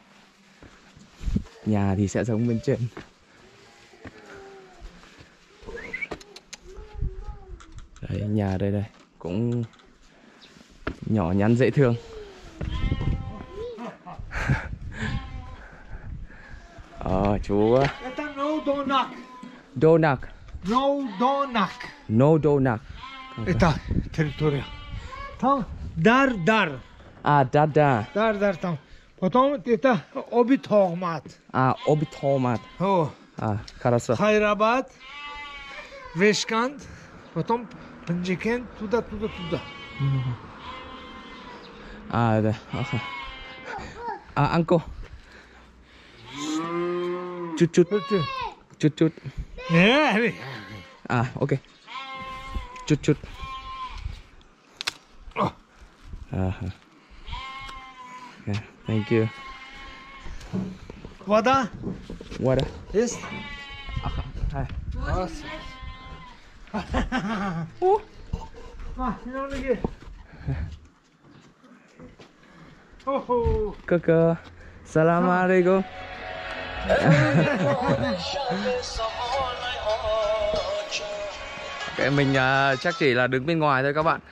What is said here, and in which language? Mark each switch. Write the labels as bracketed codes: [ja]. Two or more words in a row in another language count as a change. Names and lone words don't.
[vi] Nhà thì sẽ giống bên trên. Đấy, nhà đây cũng nhỏ nhắn dễ thương. Chú Donak. [en] No Donak. [ru] Это территория. Там дар. Дар там. Потом это Обитогмат. Обитогмат. Хорошо. Хайрабад, Вешканд, потом Панджикент, туда. Да. Анко. [vi] Chút. Ok. Chút. [en] Okay, thank you. [ru] Вода? Есть? [vi] Hi. Cơ. [ar] سلام عليكم. [vi] Okay, mình chắc chỉ là đứng bên ngoài thôi các bạn.